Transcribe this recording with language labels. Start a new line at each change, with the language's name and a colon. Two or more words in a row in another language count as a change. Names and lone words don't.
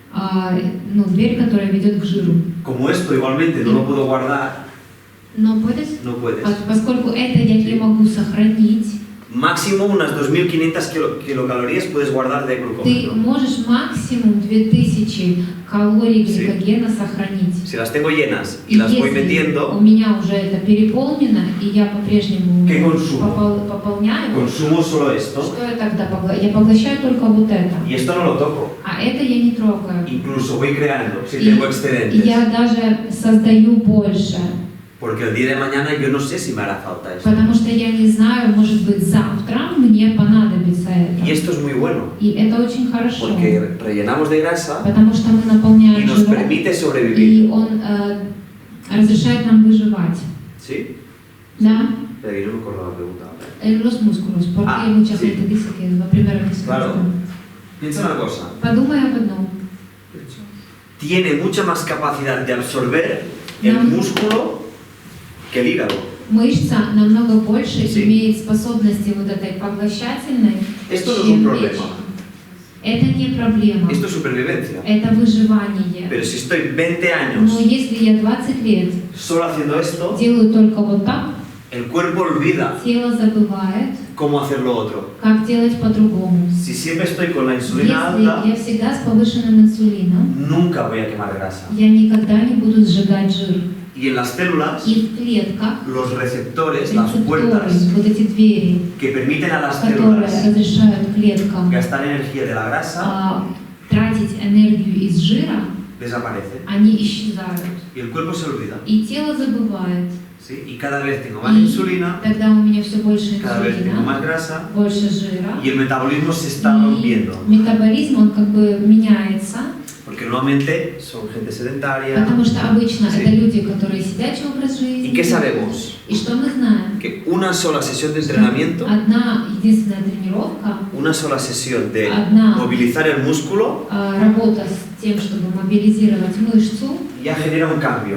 Russian: Дверь, которая ведет к жиру.
Spanish: Como esto igualmente no lo puedo guardar, Но puedes, no puedes.
Russian: поскольку это я не могу сохранить,
Spanish: Máximo unas 2500 kilocalorías puedes guardar de
Russian: ты
Spanish: glucógeno.
Russian: можешь максимум 2000 калорий
Spanish: Sí.
Russian: гликогена сохранить.
Spanish: Si las tengo llenas y
Russian: И
Spanish: las voy
Russian: если у
Spanish: metiendo,
Russian: меня уже это переполнено, и я по-прежнему
Spanish: ¿Qué consumo?
Russian: пополняю,
Spanish: consumo solo esto
Russian: что я тогда поглощаю? Я поглощаю только вот это.
Spanish: y esto no lo toco.
Russian: А это я не трогаю.
Spanish: Incluso voy creando si
Russian: И
Spanish: tengo excedentes.
Russian: я даже создаю больше,
Spanish: Porque el día de mañana yo no sé si me hará falta esto.
Russian: потому что я не знаю, может быть, завтра мне понадобится
Spanish: Y
Russian: это.
Spanish: esto es muy bueno,
Russian: И это очень хорошо,
Spanish: porque rellenamos de grasa
Russian: потому что мы
Spanish: y
Russian: наполняем
Spanish: nos
Russian: жиром,
Spanish: permite sobrevivir.
Russian: и он разрешает нам выживать.
Spanish: ¿Sí?
Russian: Да?
Spanish: Pero yo no me acuerdo la pregunta. Los músculos, porque mucha sí. gente dice que lo primero que se Claro. hace. Piensa una cosa.
Russian: Подумай об одном.
Spanish: Tiene mucha más capacidad de absorber el No. músculo que el hígado.
Russian: Мышца намного больше
Spanish: Sí.
Russian: имеет способности вот этой поглощательной,
Spanish: Esto no es
Russian: чем
Spanish: un problema.
Russian: печень. Это не проблема,
Spanish: Esto es supervivencia.
Russian: это выживание.
Spanish: Pero si estoy 20
Russian: Но
Spanish: años
Russian: если я 20 лет
Spanish: solo haciendo esto,
Russian: делаю только вот так,
Spanish: el cuerpo olvida
Russian: тело забывает,
Spanish: cómo hacer lo otro.
Russian: как делать по-другому.
Spanish: Si siempre estoy con la
Russian: Если
Spanish: insulina alta,
Russian: я всегда с повышенным инсулином,
Spanish: nunca voy a quemar grasa.
Russian: я никогда не буду сжигать жир.
Spanish: Y en las células,
Russian: И в клетках
Spanish: los receptores, las
Russian: рецепторы,
Spanish: puertas
Russian: вот эти двери,
Spanish: que permiten a las
Russian: которые
Spanish: células
Russian: разрешают клеткам
Spanish: gastar energía de la grasa,
Russian: тратить энергию из жира,
Spanish: desaparecen.
Russian: они исчезают.
Spanish: Y el cuerpo se olvida.
Russian: И тело забывает.
Spanish: ¿Sí? Y cada vez tengo más
Russian: И
Spanish: insulina,
Russian: тогда у меня все больше
Spanish: cada vez tengo más
Russian: инсулина,
Spanish: grasa
Russian: больше жира.
Spanish: y el metabolismo se está
Russian: И
Spanish: rompiendo.
Russian: метаболизм, он как бы меняется,
Spanish: Porque normalmente son gente sedentaria.
Russian: потому что обычно
Spanish: Sí.
Russian: это люди, которые сидячий образ
Spanish: ¿Y
Russian: жизни.
Spanish: qué sabemos?
Russian: И что мы знаем?
Spanish: Que una sola sesión de entrenamiento,
Russian: Одна единственная тренировка,
Spanish: una sola sesión de
Russian: Одна.
Spanish: movilizar el músculo,
Russian: работа с тем, чтобы мобилизировать мышцу,
Spanish: ya genera un cambio